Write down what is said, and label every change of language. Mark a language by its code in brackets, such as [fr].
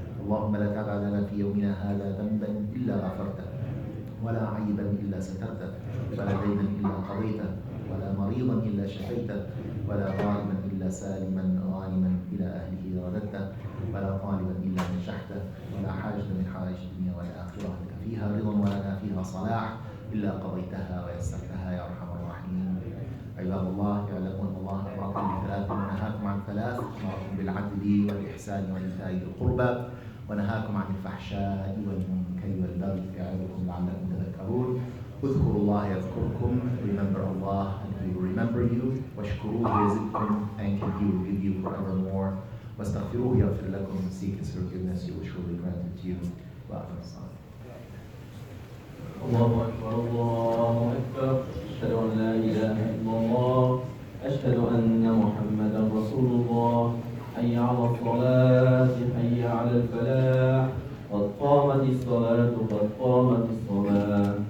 [ar] اللهم لا تدع لنا في يومنا هذا ذنبا إلا غفرته ولا عيبا إلا سترته ولا دينا إلا قضيته ولا مريضا إلا شفيته ولا غائبا إلا سالما غانما إلى أهله رددته ولا طالبا إلا نجحته ولا حاجة من حوائج الدنيا والآخرة لك فيها رضا ولنا فيها صلاح إلا قضيتها ويسرتها يا أرحم الراحمين. عباد الله اعلموا أن الله أمركم بثلاث ونهاكم عن ثلاث: أمركم بالعدل والإحسان وإيتاء ذي القربى ونهاكم عن الفحشاء والمنكر والبغي يعظكم لعلكم تذكرون. اذكروا الله يذكركم. [en] Remember Allah and He will remember you. [ar] واشكروه يزدكم. [en] Thank Him, He will give you forevermore. [ar] واستغفروه يغفر لكم. [en] Seek His forgiveness, He will surely grant it to you. [ar] وأقم الصلاة. الله أكبر الله أكبر، أشهد أن لا إله إلا الله، أشهد أن محمدا رسول الله. حي على الصلاة، حي على الفلاح، قد قامت الصلاة، قد قامت الصلاة.